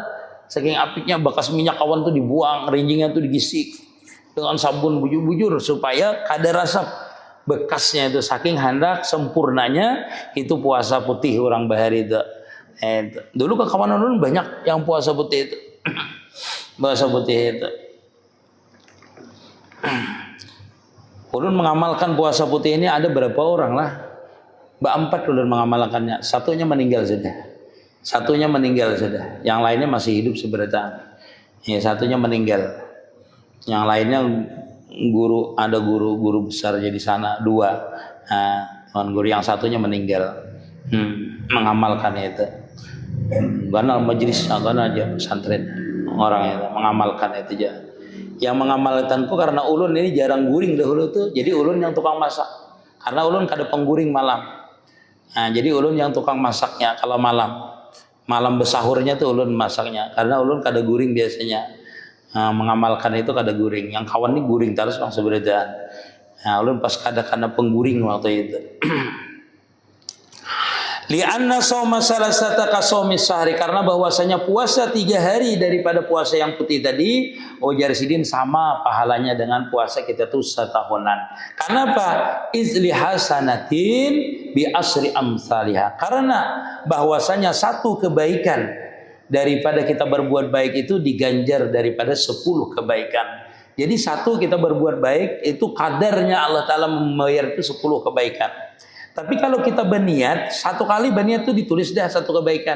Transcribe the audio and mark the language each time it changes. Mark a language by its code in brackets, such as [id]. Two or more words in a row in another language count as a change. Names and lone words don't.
[bjn] Saking apiknya bekas minyak kawan tuh dibuang, rinjingnya tuh digisik dengan sabun bujur-bujur supaya kada rasa bekasnya itu saking hendak sempurnanya itu puasa putih orang bahari itu. Dulu ke kawan ulun banyak yang puasa putih itu. Puasa putih itu. Ulun mengamalkan puasa putih ini ada berapa orang lah. Empat ulun mengamalkannya. Satunya meninggal sudah. Satunya meninggal sudah. Yang lainnya masih hidup sebenarnya. Ya, satunya meninggal. Yang lainnya guru, ada guru besar jadi sana 2. Nah, guru yang satunya meninggal. Mengamalkan itu. Karena majelis, karena aja pesantren. Orang yang mengamalkan itu aja. Yang mengamalkanku karena ulun ini jarang guring dahulu tuh. Jadi ulun yang tukang masak. Karena ulun kada pengguring malam. Nah, jadi ulun yang tukang masaknya kalau malam. Malam besahurnya tuh ulun masaknya. Karena ulun kada guring biasanya. Nah, mengamalkan itu kada guring. Yang kawan ini guring terus bang seberadaan. Nah, ulun pas kada karena pengguring waktu itu. [ar] لأن صوم ثلاثة كصوم شهر, [bjn] karena bahwasanya puasa 3 hari daripada puasa yang putih tadi ujar sidin sama pahalanya dengan puasa kita tuh setahunan. Kenapa? [ar] إذ لِ حسنة بعشر أمثالها. [id] Karena bahwasanya satu kebaikan daripada kita berbuat baik itu diganjar daripada 10 kebaikan. Jadi satu kita berbuat baik itu kadarnya Allah Ta'ala membayar itu 10 kebaikan. Tapi kalau kita berniat, 1 kali berniat itu ditulis dah 1 kebaikan.